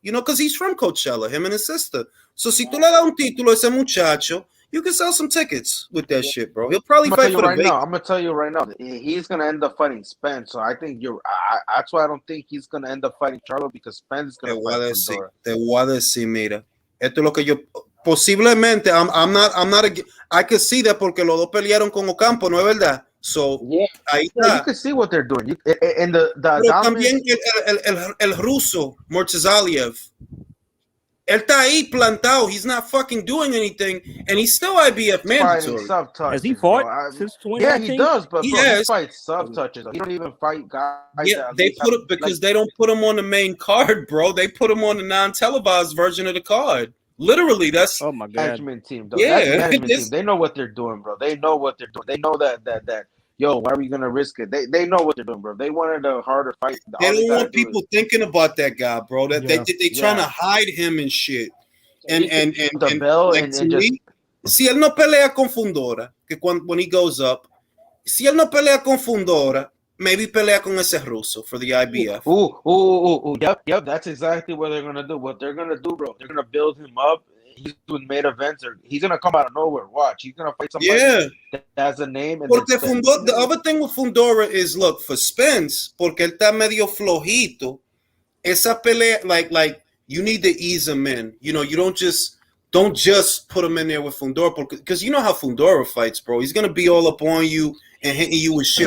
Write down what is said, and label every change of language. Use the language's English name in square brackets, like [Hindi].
[English] Because he's from Coachella, him and his sister. So [Spanish] si tú le das un título a ese muchacho, [English] you can sell some tickets with that shit, bro. He'll probably fight for the big. I'm gonna tell you right now, he's gonna end up fighting Spence. So I think that's why I don't think he's gonna end up fighting Charlo because Spence is gonna fight Fundora. [Spanish] Te voy a decir, mira, esto es lo que yo posiblemente. [English] I'm not. I can see that [Spanish] porque los dos pelearon con Ocampo, ¿no es verdad? So ahí está. [English] You can see what they're doing. And the [Spanish] Pero también el ruso Mortazaliev. Él está ahí plantado. [English] He's not fucking doing anything, and he's still IBF mandatory. Has he fought since 2019? Yeah, he does, but He bro, has. he fights sub touches. He don't even fight guys. Yeah, they put it because they don't put him on the main card, bro. They put him on the non-televised version of the card. Literally, that's oh my god. Management team. Though. Yeah, That's management team. They know what they're doing, bro. They know what they're doing. They know that. Yo, why are we gonna risk it? They know what they're doing, bro. They wanted a harder fight. They don't want people thinking about that guy, bro. That they trying to hide him and shit. And the bell like, and to just [Spanish] me, si él no pelea con Fundora, que [English] when he goes up, [Spanish] si él no pelea con Fundora, [English] maybe [Spanish] pelea con ese ruso [English] for the IBF. Yep. That's exactly what they're gonna do. What they're gonna do, bro. They're gonna build him up. He's doing main events, or he's gonna come out of nowhere. Watch, he's gonna fight somebody that has a name. And [Spanish] Porque [English] the other thing with Fundora is, look, for Spence, [Spanish] porque él está medio flojito. Esa pelea, [English] like you need to ease him in. You don't just put him in there with Fundora because you know how Fundora fights, bro. He's gonna be all up on you, and hitting you with shit